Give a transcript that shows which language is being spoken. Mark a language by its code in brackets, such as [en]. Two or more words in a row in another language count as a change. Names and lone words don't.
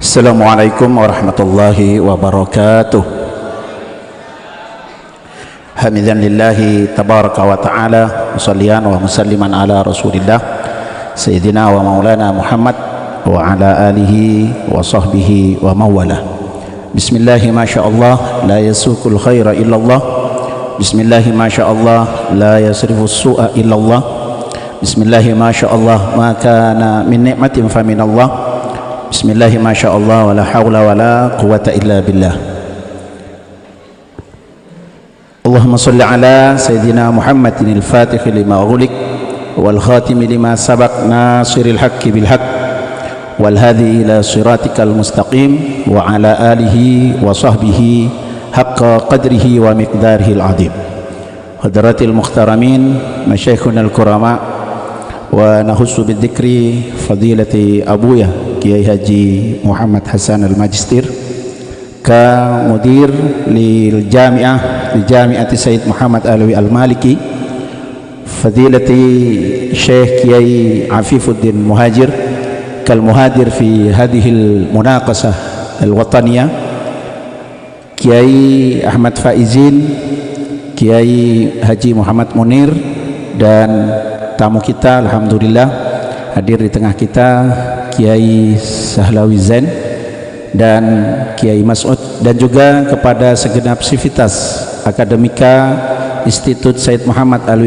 [ar] السلام عليكم ورحمة الله وبركاته حامدا لله تبارك وتعالى مصليا ومسلما على رسول الله سيدنا ومولانا محمد وعلى آله وصحبه ومولاه. بسم الله ما شاء الله لا يسوق الخير إلا الله. بسم الله ما شاء الله لا يصرف السوء إلا الله. بسم الله ما شاء الله ما كان من نعمة فمن الله. بسم الله ما شاء الله, ولا حول ولا قوة إلا بالله. اللهم صل على سيدنا محمد الفاتح لما أغلق والخاتم لما سبق ناصر الحق بالحق والهادي إلى صراطك المستقيم وعلى آله وصحبه حق قدره ومقداره العظيم. حضرات المحترمين مشايخنا الكرام ونخص بذكر فضيلة أبويا كياهي حاجي محمد حسن الماجستير كمدير للجامعة لجامعة السيد محمد علوي المالكي فضيلة الشيخ كياهي عفيف الدين مهاجر كالمحاضر في هذه المناقشة الوطنية, [id] Kiai Ahmad Faizin, Kiai Haji Muhammad Munir, dan tamu kita alhamdulillah hadir di tengah kita Kiai Sahlawi Zain dan Kiai Mas'ud, dan juga kepada segenap sivitas akademika Institut Sayyid Muhammad Alawi